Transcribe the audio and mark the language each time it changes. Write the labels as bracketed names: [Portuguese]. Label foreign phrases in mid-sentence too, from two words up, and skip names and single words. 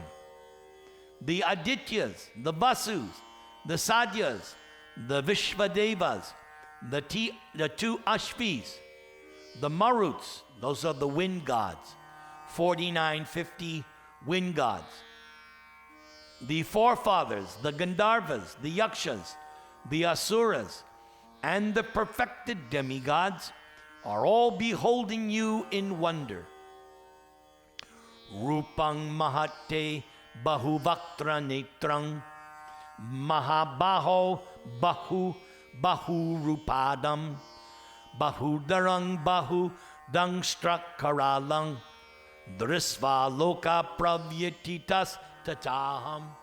[English] The Adityas, the Vasus, the Sadyas, the Vishvadevas, the 2 Ashvis, the Maruts, those are the wind gods, 49, 50 wind gods. The forefathers, the Gandharvas, the Yakshas, the asuras, and the perfected demigods are all beholding you in wonder. [Sanskrit] Rupang mahate bahuvaktra netrang mahabaho bahu rupadam bahudarang dangstrakaralang drisva loka pravyatitas tataham.